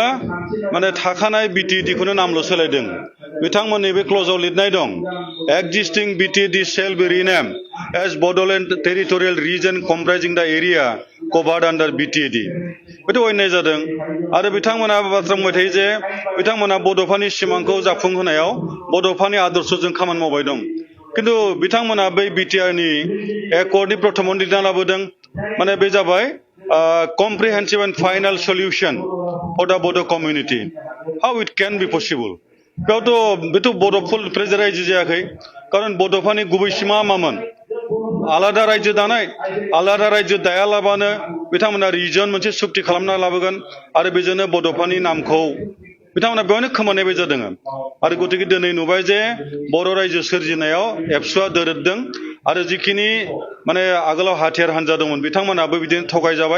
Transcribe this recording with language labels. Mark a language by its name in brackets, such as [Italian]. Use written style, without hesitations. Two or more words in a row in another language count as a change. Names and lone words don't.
[Bodo] माने थाखानाय बिटिएडिखौनो नामल' सोलायदों। बिथांमोननि बे क्लजाव लिरनाय दं, [English] existing BTAD shall be renamed as Bodoland Territorial Region comprising the area covered under BTAD. [Bodo] बेथ' अन्याय जादों। आरो बिथांमोना बाथ्रा बुंबाय थायो जे बिथांमोना बड'फानि सिमांखौ जाफुंहोनायाव बड'फानि आदर्शजों खामानि मावबाय दं। खिन्थु बिथांमोना बै बिटिआरनि एकर्डनि प्रथमावनो लिरना लाबोदों, माने बे जाबाय [English] comprehensive and final solution for the Bodo community. How it can be possible? [Bodo] बेथ' बड'फुल रायजो जायाखै। खारन बड'फानि गुबै सिमा मामोन? आलादा रायजो दानाय। आलादा रायजो दायालाबानो बिथांमोना रिजन मोनसे सुक्ति खालामना लाबोगोन आरो बेजोंनो बड'फानि नामखौ बिथांमोना बेवहायनो खोमानायबाय जादों। आरो गतिके दिनै नुबाय जे बर' रायजो सोरजिनायाव एबसुआ दोरोददों आरो जिखिनि माने आगोलाव हाथियार हान्जा दंमोन बिथांमोनाबो बिदिनो थगायजाबाय।